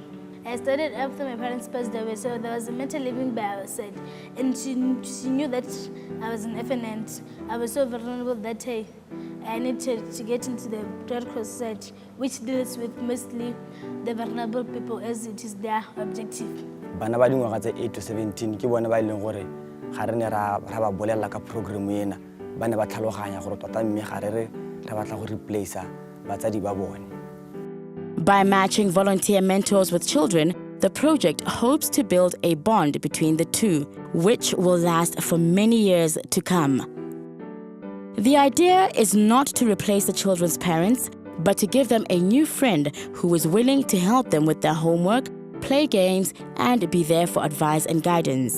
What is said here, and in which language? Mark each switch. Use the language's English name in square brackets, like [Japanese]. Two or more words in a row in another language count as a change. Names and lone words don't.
[English] I started after my parents passed away, so there was a mentor living by our side, and she knew that I was an orphan and I was so vulnerable that I needed to get into the Red Cross Society, which deals with mostly the vulnerable people as it is their objective. [Tswana] Bana ba dingwaga tse 8 to 17 ke bona ba ileng gore ga re ne ra ba bolela ka program ena ba ne ba tlhaloganya gore tota mme ga re batla go replace batsadi ba bone. [English] By matching volunteer mentors with children, the project hopes to build a bond between the two, which will last for many years to come. The idea is not to replace the children's parents, but to give them a new friend who is willing to help them with their homework, play games, and be there for advice and guidance.